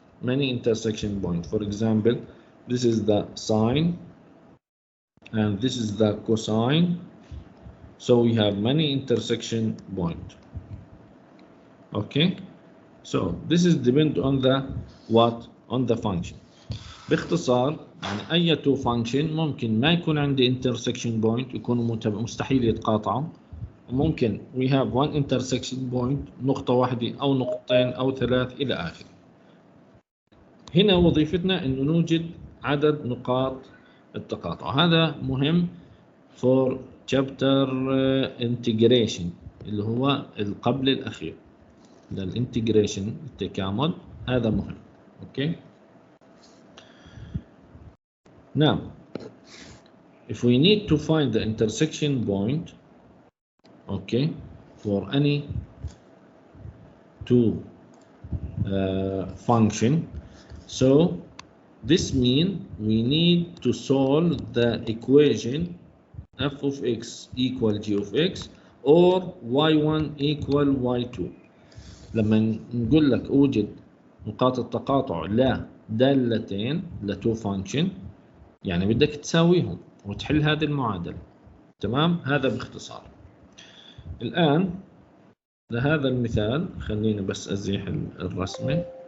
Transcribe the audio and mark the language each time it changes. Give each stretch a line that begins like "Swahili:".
English: Many intersection point. For example, this is the sine and this is the cosine. So we have many intersection point. Okay. So this is depend on the what? On the function.
Arabic: باختصار يعني أي تو function ممكن ما يكون عندي intersection point، يكونوا مستحيل يتقاطعوا. وممكن
English: we have one intersection point،
Arabic: نقطة واحدة أو نقطتين أو ثلاث إلى آخره. هنا وظيفتنا إنه نوجد عدد نقاط التقاطع. هذا مهم
English: for chapter integration
Arabic: اللي هو القبل الأخير. للانتجريشن التكامل هذا مهم.
English: Okay. Now, if we need to find the intersection point, okay, for any two function, so this means we need to solve the equation f of x equal g of x or y1 equal y2.
Arabic: لما نقول لك اوجد نقاط التقاطع لدالتين لتو فانكشن، يعني بدك تساويهم وتحل هذه المعادلة. تمام، هذا باختصار. الآن لهذا المثال خليني بس أزيح الرسمة.